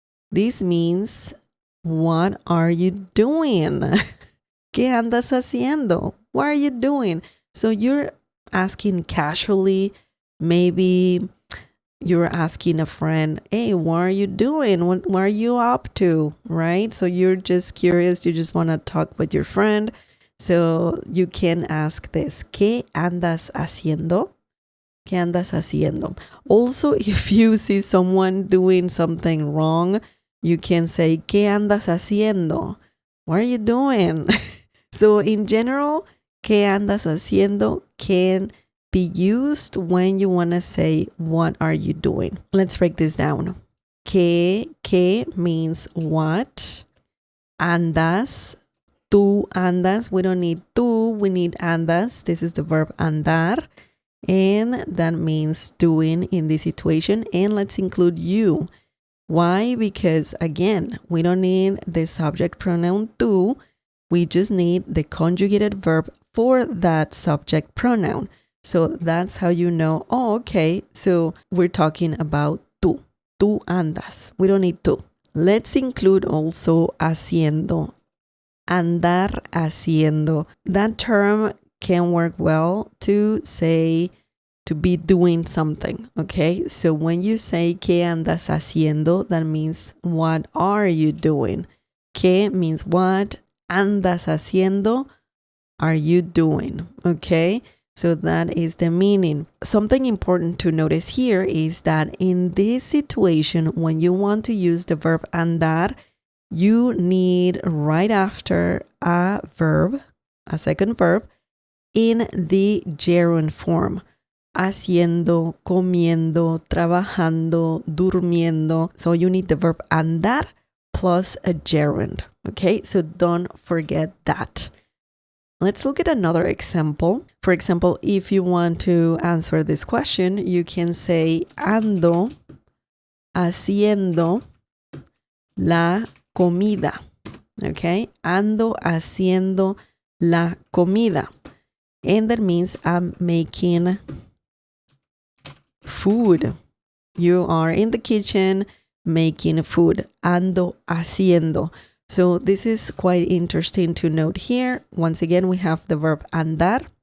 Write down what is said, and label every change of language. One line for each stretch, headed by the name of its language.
English: This means, what are you doing?
Spanish: ¿Qué andas haciendo?
English: What are you doing? So you're asking casually. Maybe you're asking a friend, hey, what are you doing? What are you up to? Right? So you're just curious. You just want to talk with your friend. So you can ask this,
Spanish: ¿qué andas haciendo? ¿Qué andas haciendo?
English: Also, if you see someone doing something wrong, you can say,
Spanish: ¿qué andas haciendo?
English: What are you doing? So in general,
Spanish: ¿qué andas haciendo?
English: Can be used when you want to say, what are you doing? Let's break this down. ¿Qué means what?
Spanish: Andas, tú andas.
English: We don't need tú, we need andas. This is the verb andar. And that means doing in this situation. And let's include you. Why? Because again, we don't need the subject pronoun tú. We just need the conjugated verb for that subject pronoun. So that's how you know, oh, okay, so we're talking about tú.
Spanish: Tú andas.
English: We don't need tú. Let's include also haciendo.
Spanish: Andar haciendo.
English: That term can work well to say, to be doing something, okay? So when you say,
Spanish: ¿qué andas haciendo?
English: That means, what are you doing? ¿Qué means what?
Spanish: Andas haciendo?
English: Are you doing? Okay? So that is the meaning. Something important to notice here is that in this situation, when you want to use the verb andar, you need right after a verb, a second verb, in the gerund form.
Spanish: Haciendo, comiendo, trabajando, durmiendo.
English: So you need the verb andar plus a gerund. Okay, so don't forget that. Let's look at another example. For example, if you want to answer this question, you can say
Spanish: ando haciendo la comida. Okay, ando haciendo la comida.
English: And that means I'm making food. You are in the kitchen making food.
Spanish: Ando haciendo.
English: So this is quite interesting to note here. Once again, we have the verb andar.